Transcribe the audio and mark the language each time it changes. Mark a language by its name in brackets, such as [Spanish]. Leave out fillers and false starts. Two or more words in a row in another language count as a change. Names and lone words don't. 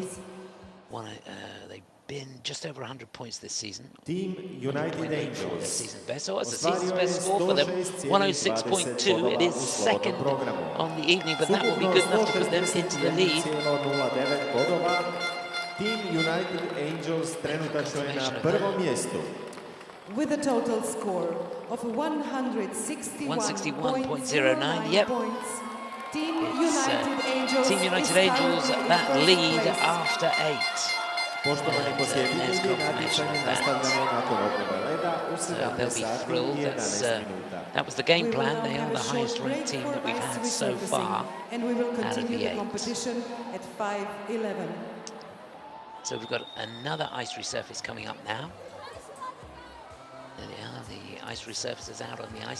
[English] They've been just over 100 points this season. Team United Angels. Season best. So it's the season's best score for them, 106.2. It is second on the evening, but that will be good enough to put them into the lead. [Croatian] Team United Angels trenutačno je na prvom mjestu. [English] With a total score of 161.09 Yep. points. Team It's United Angels, Team United Angels that lead after 8. [Croatian] Poštovani posjetitelji, natjecanje nastavljeno nakon obnove leda u 17 sati i 11 minuta. [English] That was the game plan. They are the highest ranked team that we've had so far and we will out of continue the the 8. competition at 5:11. So we've got another ice resurface coming up now. There they are, the ice resurfaces out on the ice.